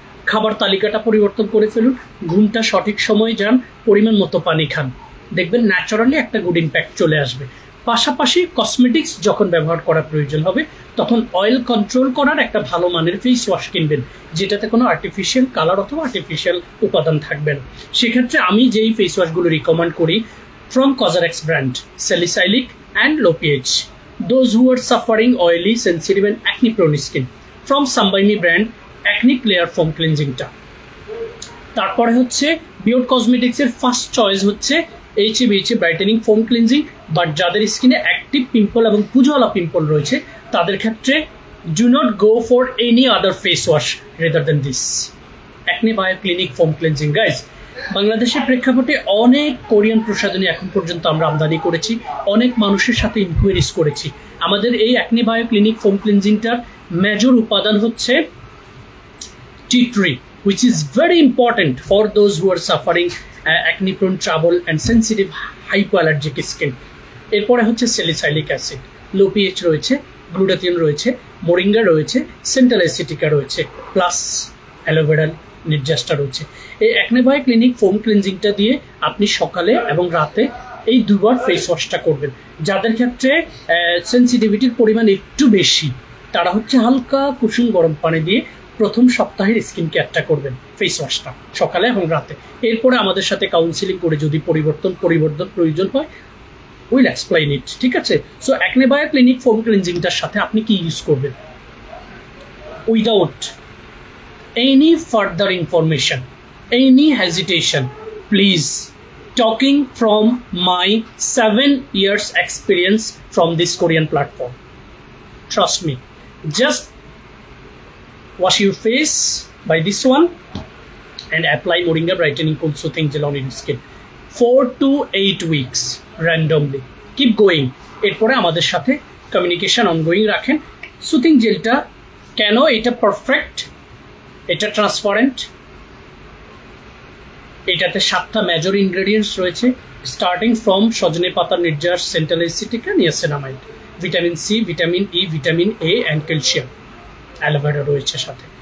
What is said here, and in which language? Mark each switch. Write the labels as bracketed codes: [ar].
[bn] খাবার তালিকাটা পরিবর্তন করে ফেলুন, ঘুমটা সঠিক সময়ে যান, পরিমাণ মতো পানি খান, দেখবেন ন্যাচারালি একটা গুড ইম্প্যাক্ট চলে আসবে। পাশাপাশি কসমেটিক্স যখন ব্যবহার করার প্রয়োজন হবে তখন অয়েল কন্ট্রোল করার একটা ভালো মানের ফেস ওয়াশ কিনবেন, যেটাতে কোনো আর্টিফিশিয়াল কালার অথবা আর্টিফিশিয়াল উপাদান থাকবে না। সেক্ষেত্রে আমি যেই ফেস ওয়াশগুলো রিকমেন্ড করি, from Cozarex brand, salicylic and low pH, [en] those who are suffering oily, sensitive and acne prone skin, [bn] from Sambaimi brand acne clear foam cleansing টা। তারপরে হচ্ছে বিয়ন্ড কসমেটিক্স এর ফার্স্ট চয়েস হচ্ছে HA brightening foam cleansing. But যাদের স্কিনে active pimple এবং পুজোওয়ালা pimple রয়েছে তাদের ক্ষেত্রে [en] do not go for any other face wash rather than this [bn] acne bio clinic foam cleansing. Guys, বাংলাদেশের প্রেক্ষাপটে অনেক কোরিয়ান প্রসাধনী এখন পর্যন্ত আমরা আমদানি করেছি, অনেক মানুষের সাথে ইনকোয়ারিজ করেছি। আমাদের এই acne bio clinic foam ক্লিনজিংটার major উপাদান হচ্ছে tea tree, [en] which is very important for those who are suffering acne prone trouble and sensitive hypoallergic skin. [bn] এরপরে হচ্ছে স্যালিসাইলিক অ্যাসিড, লো পিএইচ রয়েছে, গ্লুটাথিয়ন রয়েছে, মোরিঙ্গা রয়েছে, সেন্ট্রাল অ্যাসিটিকা রয়েছে, প্লাস অ্যালোভেরা নির্যাসটা রয়েছে। এই অ্যাকনে বায়ো ক্লিনিক ফোম ক্লিনজিংটা দিয়ে আপনি সকালে এবং রাতে এই দুবার ফেস ওয়াশটা করবেন। যাদের ক্ষেত্রে সেন্সিটিভিটির পরিমাণ একটু বেশি তারা হচ্ছে হালকা কুসুম গরম পানি দিয়ে প্রথম সপ্তাহের স্কিন কেয়ারটা করবেন, ফেস ওয়াশটা সকালে এবং রাতে। এরপরে আমাদের সাথে কাউন্সিলিং করে যদি পরিবর্তন প্রয়োজন হয়, [en] will explain it, [bn] ঠিক আছে? So acne bio clinic foam ক্লিনজিংটার সাথে আপনি কি ইউজ করবেন? [en] Without any further information, any hesitation, please, talking from my 7 years experience from this Korean platform, trust me, just wash your face by this one and apply Moringa brightening cool soothing gel on your skin 4 to 8 weeks randomly, keep going। [bn] এরপরে আমাদের সাথে communication ongoing রাখেন। Soothing জেলটা কেন এটা perfect, এটা transparent, এটাতে 7টা major ingredients রয়েছে, স্টার্টিং ফ্রম সজনে পাতার নির্যাস, central অ্যাসিটিকা, niacinamide, vitamin C, vitamin E, vitamin A and calcium, aloe vera রয়েছে সাথে।